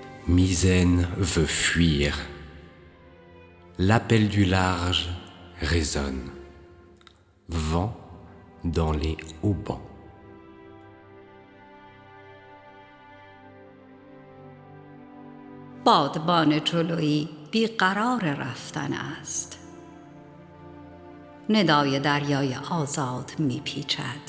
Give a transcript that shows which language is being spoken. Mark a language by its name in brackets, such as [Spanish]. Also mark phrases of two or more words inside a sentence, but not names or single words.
[French] Misaine veut fuir. L'appel du large résonne. Vent dans les haubans. [Persian] بادبان جلویی بیقرار رفتن است. ندای دریای آزاد میپیچد.